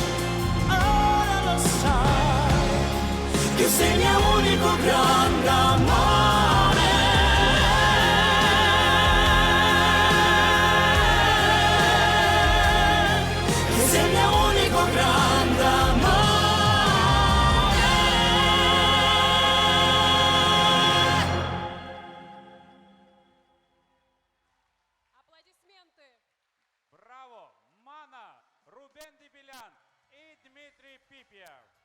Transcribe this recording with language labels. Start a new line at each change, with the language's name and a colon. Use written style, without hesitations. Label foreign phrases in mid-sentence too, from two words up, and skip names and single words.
Italian: Ora lo sai che sei il mio unico grande amore. Che sei il mio unico grande amore.
Russian: Аплодисменты. Браво! Мана, Рубен Дебелян и Дмитрий Пипьев.